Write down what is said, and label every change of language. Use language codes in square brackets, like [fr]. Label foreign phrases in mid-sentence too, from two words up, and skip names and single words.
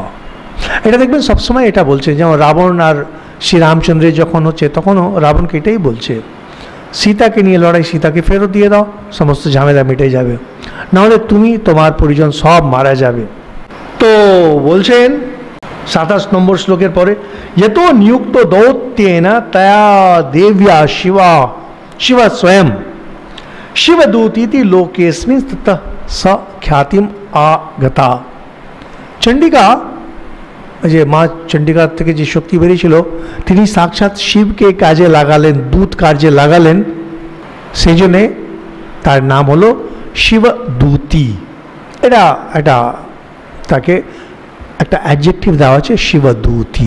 [bn] এটা দেখবেন সবসময় এটা বলছে, যেমন রাবণ আর শ্রীরামচন্দ্রের যখন হচ্ছে, তখনও রাবণকে এটাই বলছে, সীতাকে নিয়ে লড়াই, সীতাকে ফেরত দিয়ে দাও, সমস্ত ঝামেলা মিটে যাবে, নাহলে তুমি তোমার পরিজন সব মারা যাবে। তো বলছেন 27 নম্বর শ্লোকের পরে, [sa] यतो नियुक्त दौत्येन तया देव्या शिवा शिव स्वयं शिवदूतीति लोकेस्मिन् ततः स ख्यातिम आगता। [bn] চণ্ডিকা, যে মা চণ্ডিকার থেকে যে শক্তি বেরিয়েছিল, তিনি সাক্ষাৎ শিবকে কাজে লাগালেন, দূত কার্যে লাগালেন, সেই জন্যে তার নাম হলো শিবদূতী। এটা একটা তাকে একটা অ্যাডজেক্টিভ দেওয়া আছে, শিবদূতী।